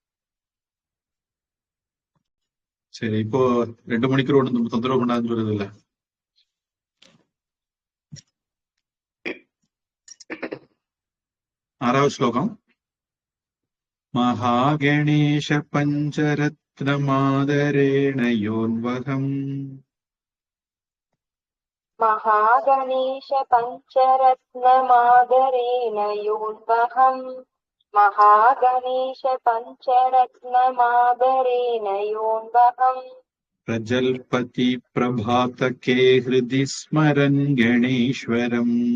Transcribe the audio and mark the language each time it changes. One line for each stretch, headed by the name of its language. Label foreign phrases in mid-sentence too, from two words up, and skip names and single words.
Tamil: சரி, இப்போ 2 மணிக்கு ரோடு தொந்தரவு பண்ணாதுன்னு சொல்றது இல்ல. ஆறாவது ஸ்லோகம்.
Sanskrit: महागणेश पञ्चरत्नमादरेण योन्वहम्. महागणेश पञ्चरत्नमादरेण योन्वहम्. महागणेश पञ्चरत्नमादरेण योन्वहम्. प्रजल्पति प्रभातके हृदि स्मरन् गणेश्वरम्.